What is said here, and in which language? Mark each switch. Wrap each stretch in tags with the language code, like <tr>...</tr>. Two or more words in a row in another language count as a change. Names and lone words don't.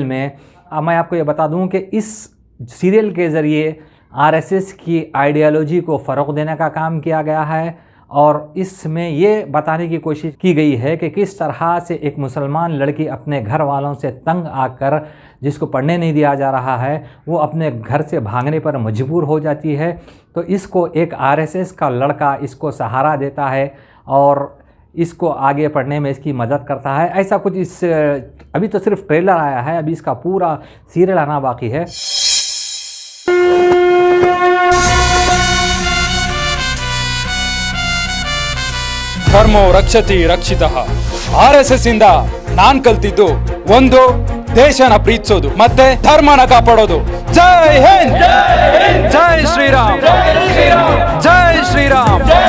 <hi>में, मैं आपको ये बता दूं कि इस सीरियल के ज़रिए RSS की आइडियोलॉजी को फ़रोग़ देने का काम किया गया है और इसमें ये बताने की कोशिश की गई है कि किस तरह से एक मुसलमान लड़की अपने घर वालों से तंग आकर, जिसको पढ़ने नहीं दिया जा रहा है, वो अपने घर से भागने पर मजबूर हो जाती है। तो इसको एक RSS का लड़का इसको सहारा देता है और इसको आगे पढ़ने में इसकी मदद करता है। ऐसा कुछ इस अभी तो सिर्फ ट्रेलर आया है, अभी इसका पूरा सीरियल आना बाकी है।</hi> <sa>धर्मो रक्षति रक्षितः.</sa> <kn>RSS ಇಂದ ನಾನ್ ಕಲ್ತಿದ್ದು ಒಂದು, ದೇಶನ ಪ್ರೀತಿಸೋದು ಮತ್ತೆ ಧರ್ಮನ ಕಾಪಾಡೋದು.</kn> <hi>जय हिंद, जय श्रीराम, जय श्रीराम.</hi>